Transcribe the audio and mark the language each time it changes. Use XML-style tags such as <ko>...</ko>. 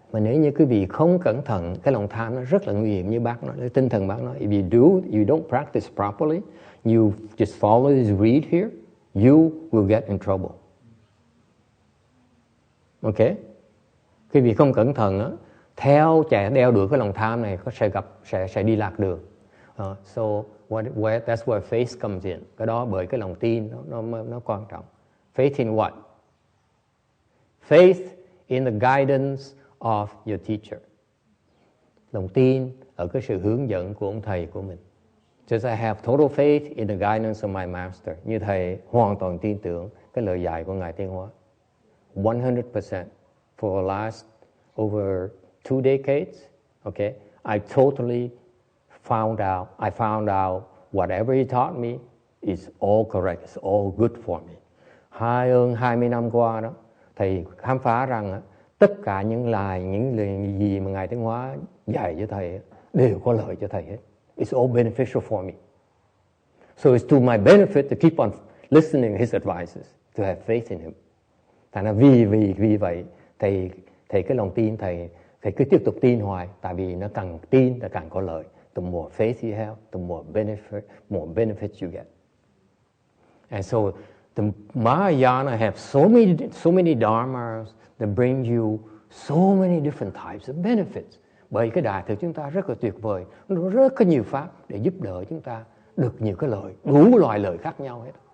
<vi>Mà nếu như quý vị không cẩn thận, cái lòng tham nó rất là nguy hiểm. Như bác nói, tinh thần bác nói,</vi> <en>if you don't practice properly, you just follow this reed here, you will get in trouble.</en> <vi>Ok? Quý vị không cẩn thận á, theo chạy đeo đuổi cái lòng tham này sẽ đi lạc đường.</vi> <en>So that's where faith comes in.</en> <vi>Cái đó bởi cái lòng tin nó quan trọng.</vi> <en>Faith in what? Faith in the guidance of your teacher.</en> <vi>Lòng tin ở cái sự hướng dẫn của ông thầy của mình.</vi> <en>Just I have total faith in the guidance of my master.</en> <vi>Như thầy hoàn toàn tin tưởng cái lời dạy của Ngài Tiến Hóa.</vi> <en>100% for the last over 2 decades. Okay, I totally found out whatever he taught me is all correct, it's all good for me.</en> <vi>Hơn 20 năm qua đó, thầy khám phá rằng tất cả những lời gì mà Ngài Tiến Hóa dạy cho thầy đều có lợi cho thầy hết.</vi> <en>It's all beneficial for me. So it's to my benefit to keep on listening his advices, to have faith in him.</en> <vi>Thành ra vì vậy thầy cái lòng tin thầy cứ tiếp tục tin hoài, tại vì nó càng tin là càng có lợi.</vi> <en>The more faith you have, the more benefits you get. And so the Mahayana have so many dharmas that bring you so many different types of benefits.</en> <vi>Bởi cái Đại Thừa chúng ta rất là tuyệt vời, nó rất có nhiều pháp để giúp đỡ chúng ta được nhiều cái lợi, đủ loại lợi khác nhau hết.</vi>